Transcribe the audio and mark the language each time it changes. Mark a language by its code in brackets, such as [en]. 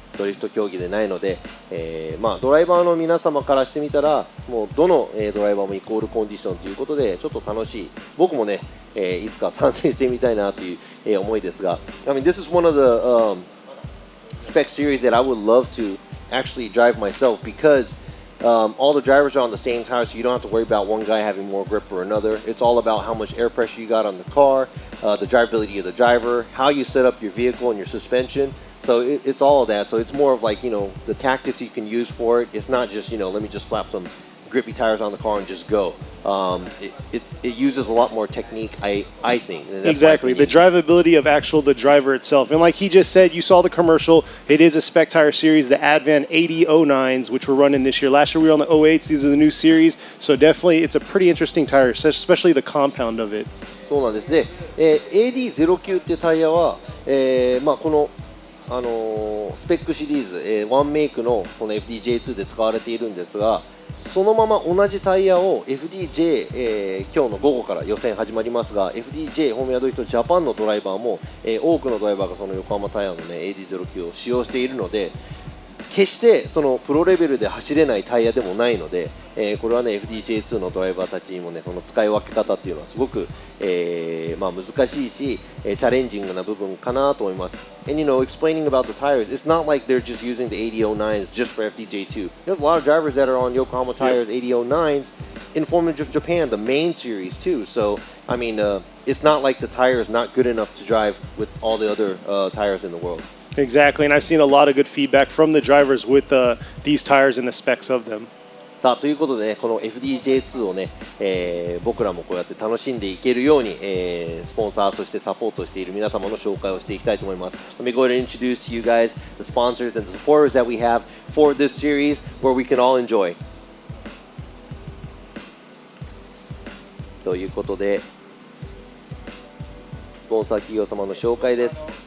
[ja] ドリフト競技でないので、ドライバーの皆様からしてみたらもうどの、ドライバーもイコールコンディションということでちょっと楽しい僕もね、いつか参戦してみたいなという、思いですが [en] I mean, this is one of the, spec series that I would love to actually drive myself because all the drivers are on the same tire, so you don't have to worry about one guy having more grip or another. It's all about how much air pressure you got on the car, the drivability of the driver, how you set up your vehicle and your suspension. So it's all of that. So it's more of like, the tactics you can use for it. It's not just, let me just slap some grippy tires on the car and just go. It uses a lot more technique, I think. Exactly, the drivability of the driver itself. And like he just said, you saw the commercial. It is a spec tire series, the Advan 8009s, which we're running this year. Last year we were on the 08s. These are the new series. So definitely it's a pretty interesting tire, especially the compound of it. [ja] そうなんですね。 AD09 っていうタイヤは、このスペックシリーズ、ワンメイクのこの FDJ2 で使われているんですが、そのまま同じタイヤを FDJ、今日の午後から予選始まりますが FDJ フォーミュラドリフトジャパンのドライバーも、多くのドライバーがその横浜タイヤの、ね、AD09 を使用しているので決してそのプロレベルで走れないタイヤでもないので、これはね FDJ2 のドライバーたちにもねこの使い分け方っていうのはすごく、難しいし、チャレンジングな部分かなと思います。 [en] And you know, explaining about the tires, it's not like they're just using the 8009s just for FDJ2. There's a lot of drivers that are on Yokohama tires 8009s in Formula of Japan, the main series too. So, I mean, it's not like the tire is not good enough to drive with all the other tires in the world. Exactly, and I've seen a lot of good feedback from the drivers with these tires and the specs of them. [ja] さあということで、ね、この FDJ2 をね、僕らもこうやって楽しんでいけるように、スポンサーそしてサポートしている皆様の紹介をしていきたいと思います。 [en] Let me go ahead and introduce to you guys the sponsors and the supporters that we have for this series where we can all enjoy. [ja] ということで、スポンサー企業様の紹介です。